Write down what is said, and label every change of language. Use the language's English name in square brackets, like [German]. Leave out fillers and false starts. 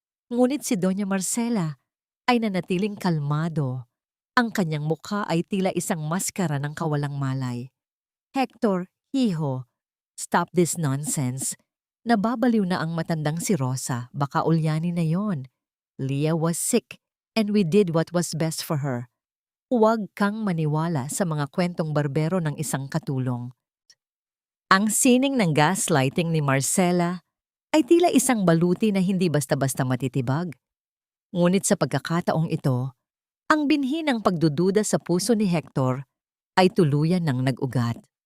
[Filipino] Ngunit si Doña Marcela ay nanatiling kalmado. Ang kanyang mukha ay tila isang maskara ng kawalang malay. [English] Hector, hiho, stop this nonsense. [Filipino] Nababaliw na ang matandang si Rosa, baka ulyanin na yon. [English] Leah was sick and we did what was best for her. [Filipino] Huwag kang maniwala sa mga kwentong barbero ng isang katulong. Ang sining ng gaslighting ni Marcela ay tila isang baluti na hindi basta-basta matitibag. Ngunit sa pagkakataong ito, ang binhi ng pagdududa sa puso ni Hector ay tuluyan ng nag-ugat.